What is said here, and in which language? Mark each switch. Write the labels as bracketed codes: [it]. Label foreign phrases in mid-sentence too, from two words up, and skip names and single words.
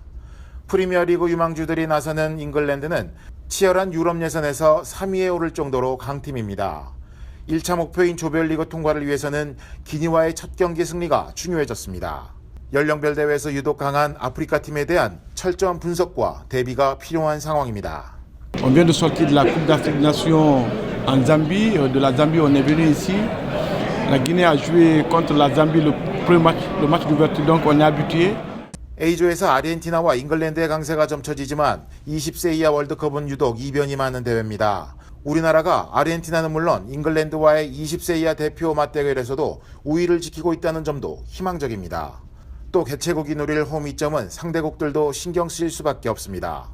[ko] 프리미어리그 유망주들이 나서는 잉글랜드는 치열한 유럽 예선에서 3위에 오를 정도로 강팀입니다. 1차 목표인 조별리그 통과를 위해서는 기니와의 첫 경기 승리가 중요해졌습니다. 연령별 대회에서 유독 강한 아프리카 팀에 대한 철저한 분석과 대비가 필요한 상황입니다. [fr] On vient de sortir de la Coupe d'Afrique des Nations en Zambie. De la Zambie, on est venu ici. La Guinée a joué contre la Zambie le premier match, le match d'ouverture, donc on est habitué. [ko] A조에서 아르헨티나와 잉글랜드의 강세가 점쳐지지만 20세 이하 월드컵은 유독 이변이 많은 대회입니다. 우리나라가 아르헨티나는 물론 잉글랜드와의 20세 이하 대표 맞대결에서도 우위를 지키고 있다는 점도 희망적입니다. 또 개최국이 누릴 홈이점은 상대국들도 신경 쓰일 수밖에 없습니다.